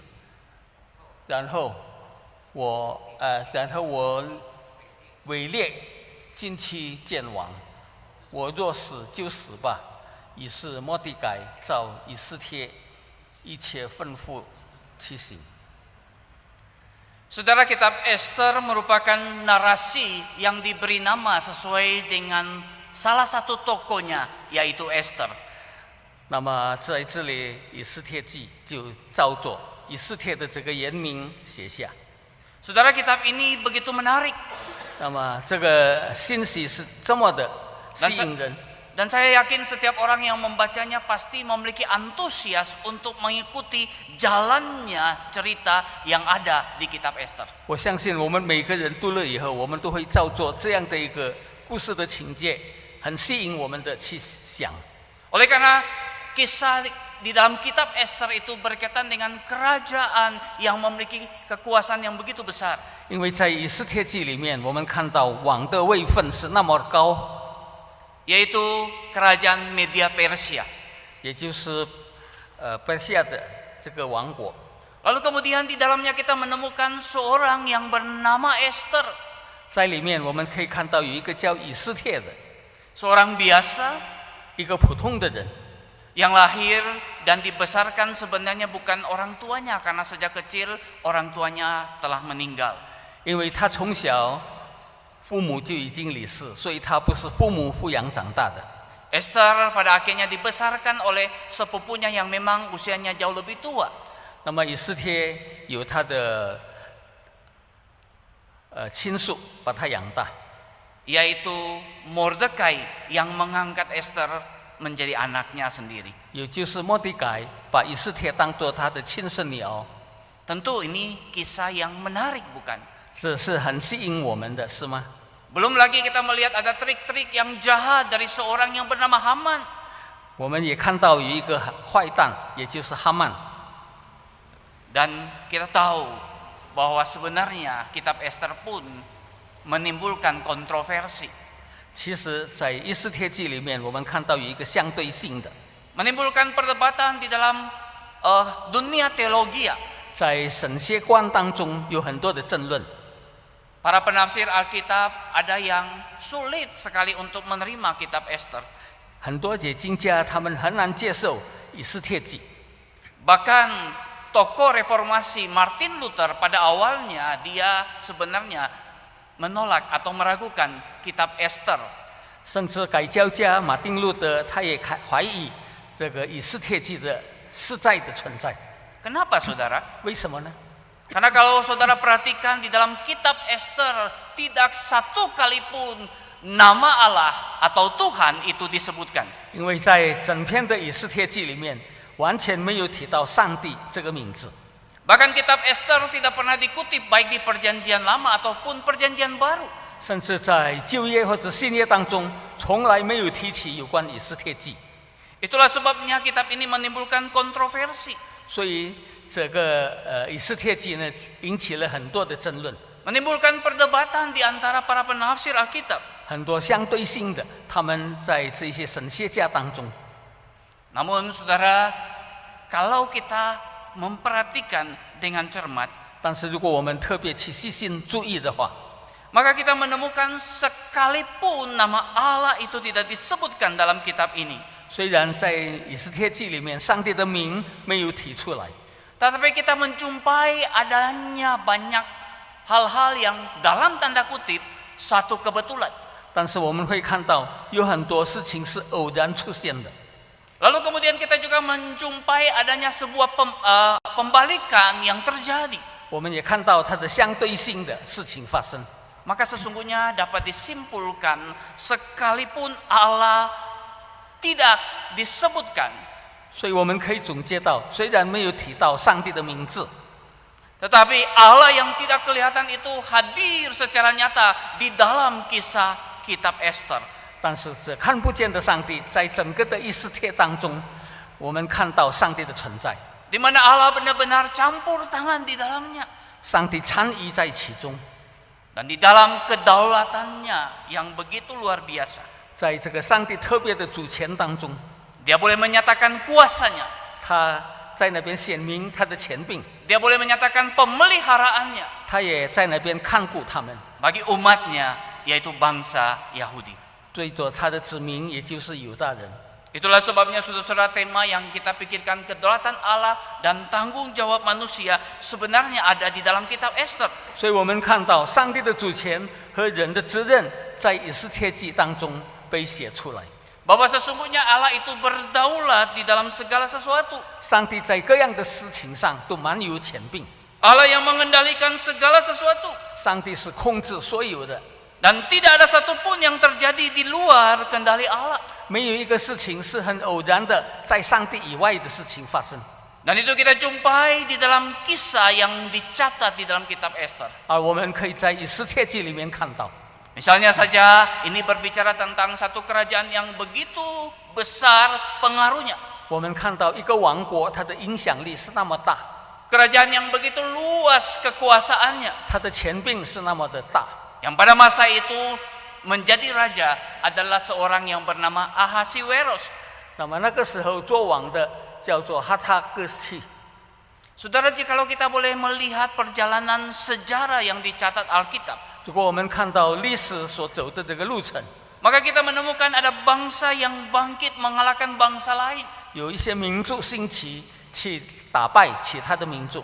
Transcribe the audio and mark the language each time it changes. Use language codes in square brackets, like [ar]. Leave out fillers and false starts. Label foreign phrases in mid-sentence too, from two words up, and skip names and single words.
[zh] 然后我伪劣近期见王，我若死就死吧。” 于是末底改照以斯帖一切吩咐去行。 [id] Saudara, kitab Esther merupakan narasi yang diberi nama sesuai dengan salah satu tokohnya, yaitu Esther. [zh] 那么在这里，以斯帖记就照着以斯帖的这个原名写下。 [id] Saudara, kitab ini begitu menarik. [zh] 那么这个信息是这么的吸引人。 [id] Dan saya yakin setiap orang yang membacanya pasti memiliki antusias untuk mengikuti jalannya cerita yang ada di kitab Esther. [zh] 我相信我们每个人读了以后，我们都会照做这样的一个故事的情节，很吸引我们的去想。 [id] Oleh karena kisah di dalam kitab Esther itu berkaitan dengan kerajaan yang memiliki kekuasaan yang begitu besar. [zh] 因为在以斯帖记里面，我们看到王的位分是那么高。 [id] yaitu kerajaan Media Persia, [zh] 也就是Persia 的这个王国。 [id] Lalu kemudian di dalamnya kita menemukan seorang yang bernama Esther, [zh] 在里面我们可以看到有一个叫以斯帖的， [id] seorang biasa [zh] 一个普通的人， [id] yang lahir dan dibesarkan sebenarnya bukan orang tuanya karena sejak kecil orang tuanya telah meninggal. [zh] 因为他从小父母就已经离世，所以他不是父母抚养长大的。 [id] Esther pada akhirnya dibesarkan oleh sepupunya yang memang usianya jauh lebih tua. [zh] 那么以斯帖有他的亲属把他养大， [id] yaitu Mordekai yang mengangkat Esther menjadi anaknya sendiri. [zh] 也就是末底改把以斯帖当作他的亲生女儿。 [id] Tentu ini kisah yang menarik, bukan? [zh] 这是很吸引我们的，是吗？ [id] Belum lagi kita melihat ada trik-trik yang jahat dari seorang yang bernama Haman. [zh] 我们也看到有一个坏蛋，也就是哈曼。 [id] Dan kita tahu bahwa sebenarnya kitab Esther pun menimbulkan kontroversi. [zh] 其实，在以斯帖记里面，我们看到有一个相对性的， [id] Menimbulkan perdebatan di dalam dunia teologi. [zh] 在神学观当中有很多的争论。 [id] Para penafsir Alkitab ada yang sulit sekali untuk menerima kitab Esther. [zh] 很多解经家他们很难接受以斯帖记。 [id] Bahkan tokoh reformasi Martin Luther pada awalnya dia sebenarnya menolak atau meragukan kitab Esther. [zh] 甚至改教家马丁路德他也怀疑这个以斯帖记的实在的存在。 [id] Kenapa, saudara? [zh] 为什么呢？ [id] Karena kalau saudara perhatikan di dalam kitab Esther tidak satu kali pun nama Allah atau Tuhan itu disebutkan. [zh] 因为在整篇的以斯帖记里面，完全没有提到上帝这个名字。 [id] Bahkan kitab Esther tidak pernah dikutip baik di perjanjian lama ataupun perjanjian baru. [zh] 甚至在旧约或者新约当中，从来没有提起有关以斯帖记。 [id] Itulah sebabnya kitab ini menimbulkan kontroversi. [zh] 所以这个以斯帖记呢，引起了很多的争论， [id] Menimbulkan perdebatan di antara para penafsir Alkitab. [zh] 很多相对性的，他们在这些神学家当中。 [id] Namun saudara, kalau kita memperhatikan dengan cermat, [zh] 但是如果我们特别去细心注意的话， [id] maka kita menemukan sekalipun nama Allah itu tidak disebutkan dalam kitab ini. [zh] 虽然在以斯帖记里面，上帝的名没有提出来， [id] Tetapi kita menjumpai adanya banyak hal-hal yang dalam tanda kutip satu kebetulan. [zh] 但是我们会看到有很多事情是偶然出现的。 [id] Lalu kemudian kita juga menjumpai adanya sebuah pembalikan yang terjadi. [zh] 我们也看到它的相对性的事情发生。 [id] Maka sesungguhnya dapat disimpulkan sekalipun Allah tidak disebutkan, [zh] 所以我们可以总结到，虽然没有提到上帝的名字， [id] tetapi Allah yang tidak kelihatan itu hadir secara nyata di dalam kisah kitab Esther. [zh] 但是这看不见的上帝，在整个的以斯帖当中，我们看到上帝的存在， [id] Di mana Allah benar-benar campur tangan di dalamnya. [zh] 上帝参与在其中。 [id] Dan di dalam kedaulatannya yang begitu luar biasa, [zh] 在这个上帝特别的主权当中， [id] Dia boleh menyatakan kuasanya, [zh] 他在那边显明他的权柄， [id] Dia boleh menyatakan pemeliharaannya [zh] 他也在那边看顾他们， [id] bagi umatnya, yaitu bangsa Yahudi. [zh] 对着他的子民，也就是犹大人。 [id] Itulah sebabnya saudara-saudara tema yang kita pikirkan kedaulatan Allah dan tanggung jawab manusia sebenarnya ada di dalam kitab Esther. [zh] 所以我们看到上帝的主权和人的责任，在以斯帖记当中被写出来。 [id] Bahwa sesungguhnya Allah itu berdaulat di dalam segala sesuatu. [zh] 上帝在各样的事情上都蛮有权柄， [id] Allah yang mengendalikan segala sesuatu. [zh] 上帝是控制所有的， [id] Dan tidak ada satupun yang terjadi di luar kendali Allah. [zh] 没有一个事情是很偶然的，在上帝以外的事情发生。 [id] Dan itu kita jumpai di dalam kisah yang dicatat di dalam kitab Esther. [zh] 而我们可以在以斯帖记里面看到， [id] Misalnya saja ini berbicara tentang satu kerajaan yang begitu besar pengaruhnya. [zh] 我们看到一个王国，它的影响力是那么大， [id] Kerajaan yang begitu luas kekuasaannya. [zh] 它的权柄是那么的大。 [id] Yang pada masa itu menjadi raja adalah seorang yang bernama Ahasiweros. [zh] 那么那个时候做王的叫做哈塔克西。 [id] Saudara, jikalau kita boleh melihat perjalanan sejarah yang dicatat Alkitab, [zh] 如果我们看到历史所走的这个路程， [id] maka kita menemukan ada bangsa yang bangkit mengalahkan bangsa lain. [zh] 有一些民族兴起去打败其他的民族。